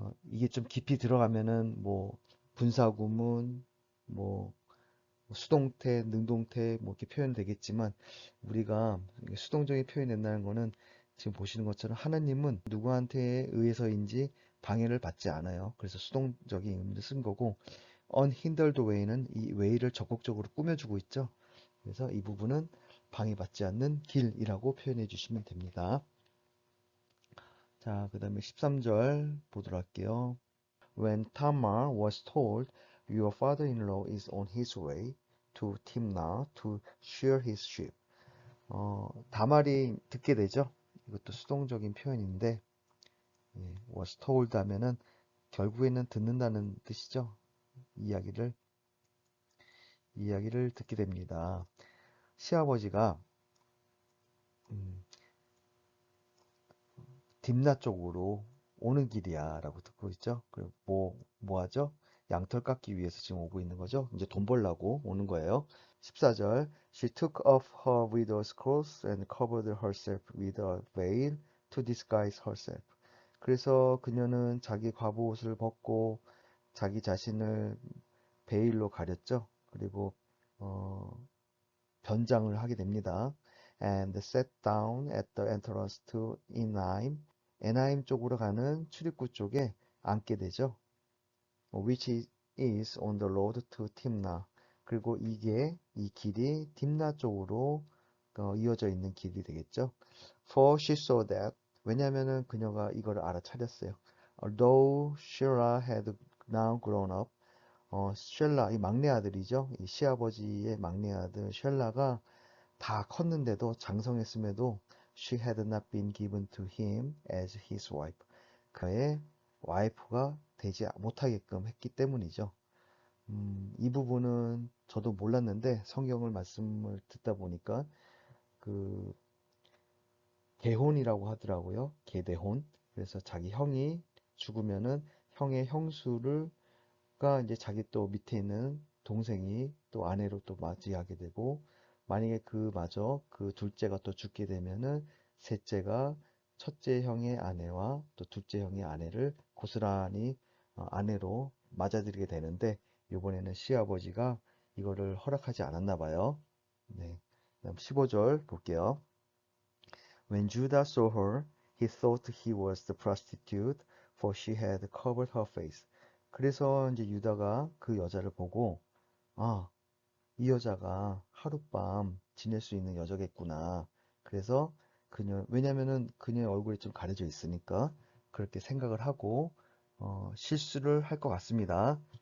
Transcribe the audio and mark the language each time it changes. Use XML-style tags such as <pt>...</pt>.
<ko>이게 좀 깊이 들어가면은 뭐 분사구문, 뭐 수동태, 능동태 뭐 이렇게 표현되겠지만 우리가 수동적인 표현이 된다는 거는 지금 보시는 것처럼 하나님은 누구한테 의해서인지 방해를 받지 않아요. 그래서 수동적인 의미를 쓴 거고 unhindered way는 이 way를 적극적으로 꾸며주고 있죠. 그래서 이 부분은 방해받지 않는 길이라고 표현해 주시면 됩니다. 자, 그 다음에 13절 보도록 할게요.</ko> <en>When Tamar was told, Your father-in-law is on his way to Timnah to shear his sheep.</en> <ko>다말이 듣게 되죠. 이것도 수동적인 표현인데, was told 하면은 결국에는 듣는다는 뜻이죠. 이야기를 듣게 됩니다. 시아버지가 음, 딥나 쪽으로 오는 길이야 라고 듣고 있죠. 그리고 뭐 하죠? 양털 깎기 위해서 지금 오고 있는 거죠. 이제 돈 벌라고 오는 거예요.</ko> <en>14절 She took off her widow's clothes and covered herself with a veil to disguise herself.</en> <ko>그래서 그녀는 자기 과부 옷을 벗고 자기 자신을 베일로 가렸죠. 그리고 어, 변장을 하게 됩니다.</ko> <en>And sat down at the entrance to Enaim.</en> <ko>에나임 쪽으로 가는 출입구 쪽에 앉게 되죠.</ko> <en>Which is on the road to Timnah.</en> <ko>그리고 이 길이 딥나 쪽으로 이어져 있는 길이 되겠죠.</ko> <en>For she saw that.</en> <ko>왜냐하면은 그녀가 이걸 알아차렸어요.</ko> <en>Although Sheila had now grown up.</en> <ko>쉘라, 이 막내 아들이죠. 이 시아버지의 막내 아들 쉘라가 다 컸는데도 장성했음에도</ko> <en>she had not been given to him as his wife.</en> <ko>그의 와이프가 되지 못하게끔 했기 때문이죠. 이 부분은 저도 몰랐는데 성경을 말씀을 듣다 보니까 그 계혼이라고 하더라고요. 계대혼. 그래서 자기 형이 죽으면은 형의 형수가 이제 자기 또 밑에 있는 동생이 또 아내로 또 맞이하게 되고, 만약에 그마저 그 둘째가 또 죽게 되면은 셋째가 첫째 형의 아내와 또 둘째 형의 아내를 고스란히 아내로 맞아들이게 되는데, 이번에는 시아버지가 이거를 허락하지 않았나 봐요. 네. 다음 15절 볼게요.</ko> <en>When Judah saw her, he thought he was the prostitute, for she had covered her face.</en> <ko>그래서 이제 유다가 그 여자를 보고, 아, 이 여자가 하룻밤 지낼 수 있는 여자겠구나. 그래서 왜냐면은 그녀의 얼굴이 좀 가려져 있으니까 그렇게 생각을 하고, 실수를 할 것 같습니다.</ko>